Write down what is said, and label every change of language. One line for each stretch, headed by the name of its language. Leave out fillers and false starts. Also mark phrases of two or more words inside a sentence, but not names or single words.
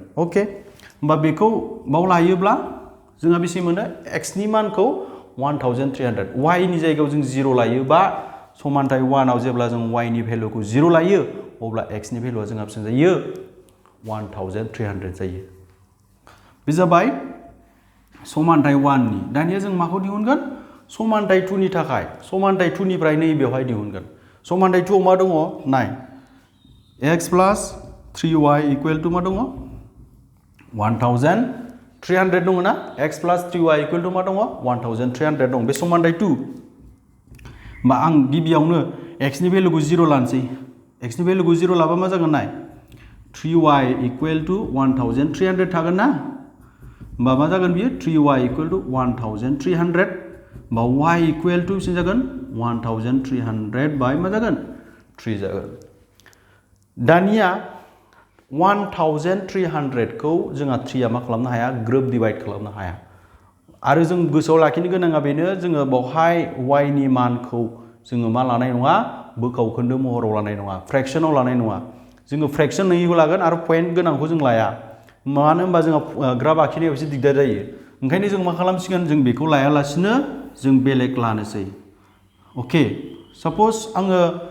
Bodo: अके होमबा बेखौ बाव लायोब्ला जोंहा बेसे मोनो x नि मानखौ 1300 y नि जायगायाव जों 0 लायोबा समानथाय 1 आव जेब्ला जों y नि भेलुखौ 0 लायो अब्ला x नि भेलुआ जोंहा बेसेबां जायो 1300 जायो। बे जाबाय समानथाय 1 नि। दानिया जों माखौ दिहुनगोन समानथाय 2 नि थाखाय समानथाय 2 निफ्राय नैबेवहाय दिहुनगोन। समानथाय 2 आव मा दङ नाय
English: x plus 3y equal to
Bodo: मा दङ 1300 दङ ना
English: x plus 3y equal to
Bodo: मा दङ 1300 दं। बे समानथाय 2। होमबा आं गिबियावनो x नि भेलुखौ 0 लानोसै। x नि भेलुखौ 0 लाबा मा जागोन नाय
English: 3y equal to 1300
Bodo: थागोन ना। होमबा मा जागोन बियो
English: 3y equal to 1300।
Bodo: होमबा
English: y equal to
Bodo: बेसे जागोन 1300 बाय मा जागोन 3 जागोन। दानिया 1300 खौ जोंहा 3 आ मा खालामनो हाया ग्रोब डिवाइड खालामनो हाया। आरो जों गोसोआव लाखिनो गोनाङा बेनो जोङो बावहाय y नि मानखौ जोङो मा लानाय नङा बोखावखोन्दो महराव लानाय नङा फ्रेक्शनाव लानाय नङा जोङो फ्रेक्शन नङिखौ लागोन आरो पॉइंट गोनांखौ जों लाया मानो होनबा जोंहा ग्राफ आखिनायाव एसे दिगदार जायो ओंखायनो जों मा खालामसिगोन जों बेखौ लायालासिनो जों बेलेग लानोसै
English: okay suppose
Bodo: आङो